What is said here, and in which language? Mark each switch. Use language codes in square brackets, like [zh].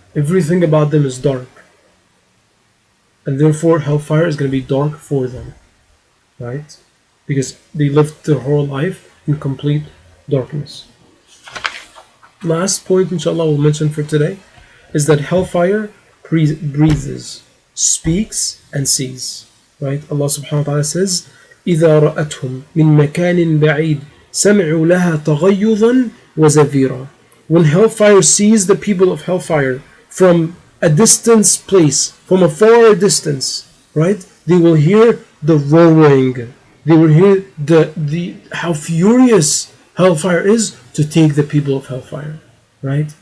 [en] Everything about them is dark, and therefore hellfire is going to be dark for them, right? Because they lived their whole life in complete darkness. Last point, inshallah, we'll mention for today is that hellfire breathes, speaks, and sees. Right? Allah subhanahu wa ta'ala says, [ar] إِذَا رَأَتْهُمْ مِنْ مَكَانٍ بَعِيدٍ سَمِعُوا لَهَا تَغَيُّظًا وَزَفِيرًا. [en] When hellfire sees the people of hellfire from a distance place, from a far distance, right? They will hear the roaring. They will hear the how furious hellfire is to take the people of hellfire. Right?